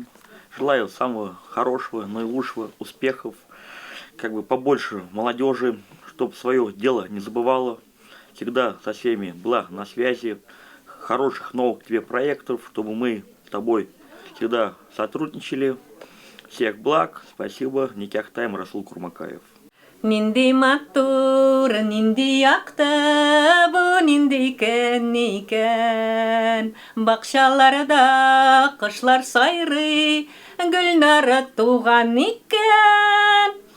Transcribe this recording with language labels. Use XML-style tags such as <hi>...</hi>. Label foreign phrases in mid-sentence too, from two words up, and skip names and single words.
<ru>Желаю самого хорошего, наилучшего, успехов. Как бы побольше молодежи, чтобы свое дело не забывала. Всегда со всеми была на связи. Хороших новых тебе проектов, чтобы мы с тобой всегда сотрудничали. Всех благ. Спасибо. Никяхтайм Расул Курмакаев.</ru> <tt>Нинди матур, нинди якты, бу нинди икән. Бакчаларда кышлар сайрый, Гөлнара туган икән.</tt>